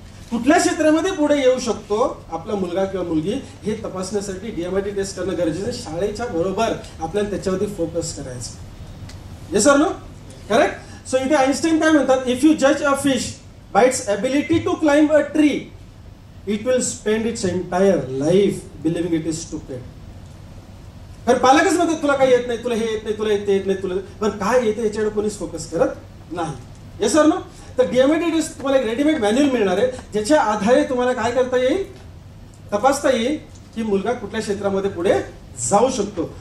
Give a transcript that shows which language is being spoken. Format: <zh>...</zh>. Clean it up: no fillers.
<mr>कुठल्या क्षेत्रामध्ये पुढे येऊ शकतो आपला मुलगा किंवा मुलगी हे तपासण्यासाठी डीएमआयटी टेस्ट करणं गरजेचं आहे. शाळेच्या बरोबर आपल्याला त्याच्यावरती फोकस करायचं.</mr> <en>Yes sir no.</en> <mr>Correct. So इथे आईन्स्टाईन काय म्हणतात?</mr> <en>If you जज a fish bye its ability to climb a tree, it will spend its entire life believing it is stupid.</en> <mr>कारण पालकच म्हणतात तुला काही येत नाही, तुला हे येत नाही, तुला येत नाही, तुला बरं काय येते याच्याकडे कोणीच फोकस करत नाही. येस सर ना. तर डीएमएडी तुम्हाला एक रेडीमेड मॅन्युअल मिळणार आहे, ज्याच्या आधारे तुम्हाला काय करता येईल, तपासता येईल की मुलगा कुठल्या क्षेत्रामध्ये पुढे जाऊ शकतो.</mr>